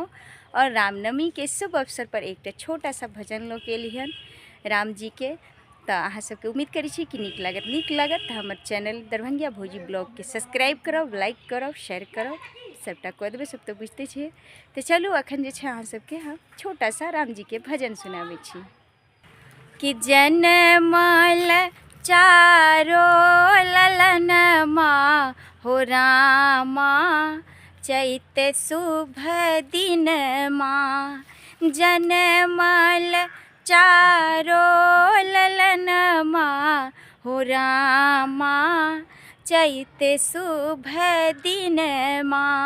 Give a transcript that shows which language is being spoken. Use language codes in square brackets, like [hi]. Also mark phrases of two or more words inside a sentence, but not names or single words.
[mai] और रामनवमी के शुभ अवसर पर एक छोटा सा भजन लोग के लिहन राम जी के तो अहाँ सबके उम्मीद करी छी कि नीक लागत हमर चैनल दरभंगिया भौजी ब्लॉग के सब्सक्राइब करब, लाइक करब, शेयर करब, सबटा कऽ देबै। सब तो बुझते छिए। तो चलू अखन जे छै अहाँ सबके हम छोटा सा राम जी के भजन सुनाबै छी कि जनमल चारो ललनमा हो रामा चैत शुभ दिनमा जनमल चारो ललनमा हो रामा चैत शुभ दिनमा